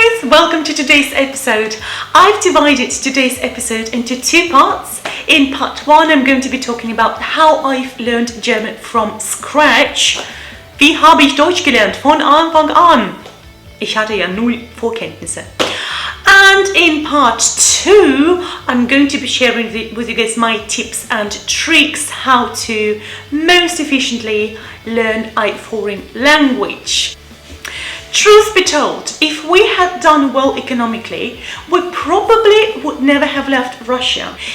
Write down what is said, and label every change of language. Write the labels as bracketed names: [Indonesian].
[English] Welcome to today's episode. I've divided today's episode into two parts. In part one, I'm going to be talking about how I've learned German from scratch. [German] Wie habe ich Deutsch gelernt von Anfang an? Ich hatte ja null Vorkenntnisse. [English] And in part two, I'm going to be sharing with you guys my tips and tricks how to most efficiently learn a foreign language. Truth be told, if we had done well economically, we probably would never have left Russia.